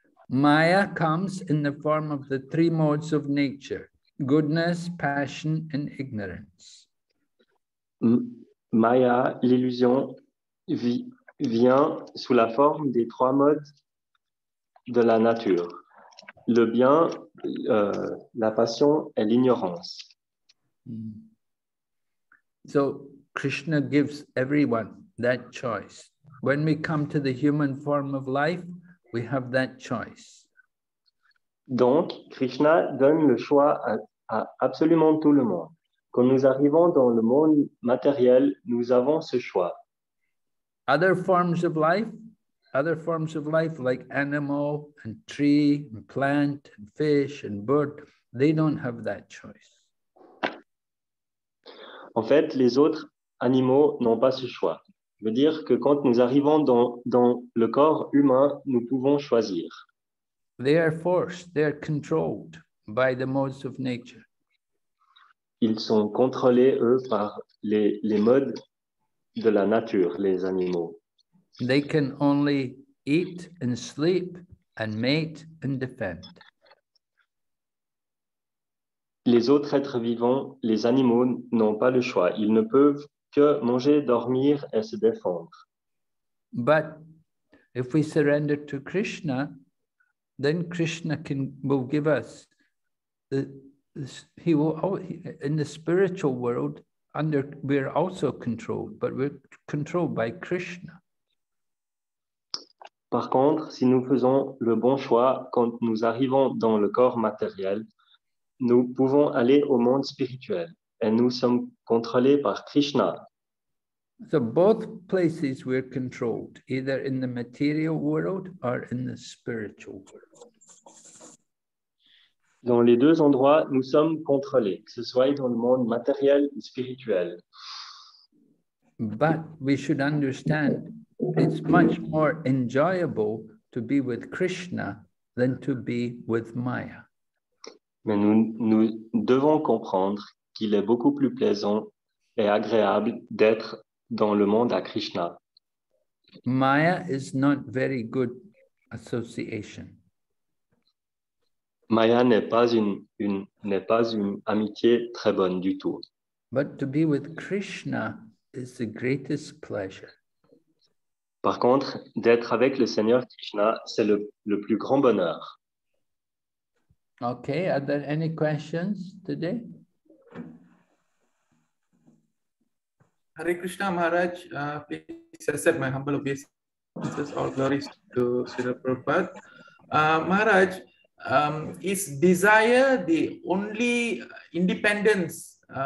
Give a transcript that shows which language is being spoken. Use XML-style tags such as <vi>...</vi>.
<en>Maya comes in the form of the three modes of nature: goodness, passion, and ignorance.</en> <fr>Maya, l'illusion, vient sous la forme des trois modes de la nature: le bien, la passion et l'ignorance.</fr> <en>So Krishna gives everyone that choice. When we come to the human form of life, we have that choice.</en> <fr>Donc, Krishna donne le choix à absolument tout le monde. Quand nous arrivons dans le monde matériel, nous avons ce choix.</fr> <en>Other forms of life like animal and tree and plant and fish and bird, they don't have that choice.</en> <fr>En fait, les autres animaux n'ont pas ce choix. Je veux dire que quand nous arrivons dans le corps humain, nous pouvons choisir.</fr> <en>They are forced, they are controlled by the modes of nature.</en> <fr>Ils sont contrôlés, eux, par les modes de la nature, les animaux.</fr> <en>They can only eat and sleep and mate and defend.</en> <fr>Les autres êtres vivants, les animaux, n'ont pas le choix. Ils ne peuvent que manger, dormir et se défendre.</fr> <en>But if we surrender to Krishna, then Krishna will give us he will, in the spiritual world, we're also controlled, but we're controlled by Krishna.</en> <fr>Par contre, si nous faisons le bon choix, quand nous arrivons dans le corps matériel, nous pouvons aller au monde spirituel et nous sommes contrôlés par Krishna.</fr> <en>So both places we're controlled, either in the material world or in the spiritual world.</en> <fr>Dans les deux endroits, nous sommes contrôlés, que ce soit dans le monde matériel ou spirituel.</fr> <en>But we should understand it's much more enjoyable to be with Krishna than to be with Maya.</en> <fr>Mais nous devons comprendre qu'il est beaucoup plus plaisant et agréable d'être dans le monde à Krishna.</fr> <en>Maya is not very good association.</en> <fr>Maya n'est pas une amitié très bonne du tout.</fr> <en>But to be with Krishna is the greatest pleasure.</en> <fr>Par contre, d'être avec le Seigneur Krishna, c'est le plus grand bonheur.</fr> <en>Okay, are there any questions today? Hare Krishna Maharaj, please accept my humble obeisances. All glories to Srila Prabhupada. Maharaj, is desire the only independence</en>